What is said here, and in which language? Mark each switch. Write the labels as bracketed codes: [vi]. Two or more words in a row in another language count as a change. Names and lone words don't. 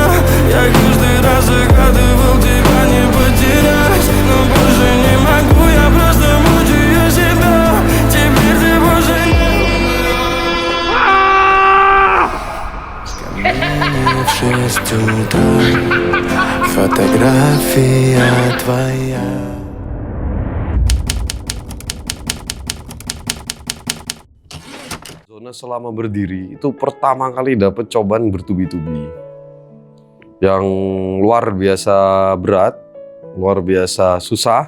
[ru] Я каждый раз загадывал тебя не потерять, но больше не могу, я просто мучаю себя. Теперь ты больше не... В 6 утра фотография твоя. [id] Zona selama berdiri itu pertama kali dapat cobaan bertubi-tubi yang luar biasa berat, luar biasa susah.